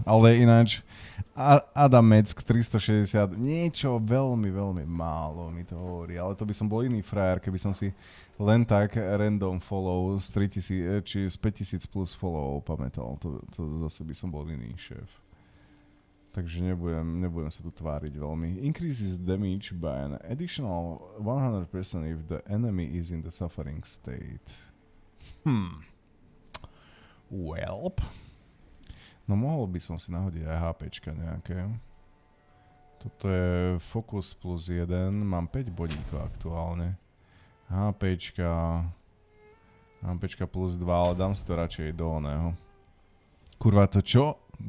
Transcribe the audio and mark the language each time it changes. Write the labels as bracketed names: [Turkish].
[Slovak] Ale ináč, Adam Meck 360, niečo veľmi, veľmi málo mi to hovorí, ale to by som bol iný frajer, keby som si len tak random follow z 3000, či z 5000 plus follow pamätal, to zase by som bol iný šéf. Takže nebudem sa tu tváriť veľmi. [English] Increases damage by an additional 100% if the enemy is in the suffering state. Welp. [Slovak] No mohol by som si nahodiť aj HPčka nejaké. Toto je Focus plus 1. Mám 5 bodíkov aktuálne. HPčka plus 2, ale dám si to radšej do oného. Kurva, to čo?